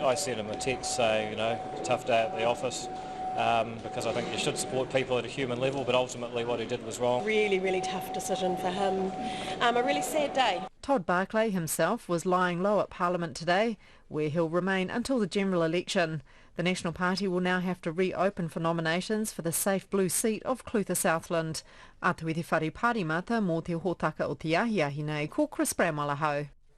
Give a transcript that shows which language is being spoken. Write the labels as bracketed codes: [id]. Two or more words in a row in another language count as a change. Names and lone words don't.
[en] I sent him a text saying tough day at the office. Because I think you should support people at a human level, but ultimately what he did was wrong. Really, really tough decision for him. A really sad day. Todd Barclay himself was lying low at Parliament today, where he'll remain until the general election. The National Party will now have to reopen for nominations for the safe blue seat of Clutha Southland. [mi] Atu i te whare parimata mō te hōtaka o te ahiahi nei, ko Chris Bramwell ahau.